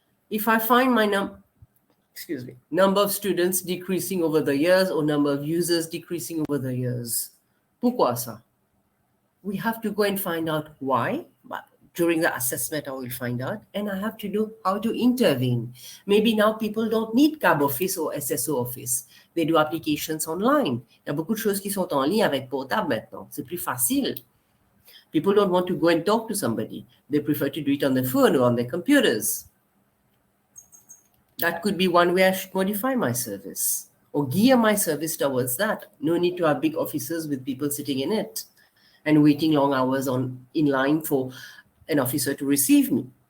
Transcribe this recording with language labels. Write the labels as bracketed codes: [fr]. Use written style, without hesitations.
[en] If I find my number of students decreasing over the years, or number of users decreasing over the years, [fr] pourquoi ça? [en] We have to go and find out why. But during the assessment, I will find out, and I have to know how to intervene. Maybe now people don't need cab office or SSO office. They do applications online. [fr] Il y a beaucoup de choses qui sont en ligne avec portable maintenant. C'est plus facile. [en] People don't want to go and talk to somebody. They prefer to do it on their phone or on their computers. That could be one way I should modify my service or gear my service towards that. No need to have big offices with people sitting in it and waiting long hours in line for an officer to receive me.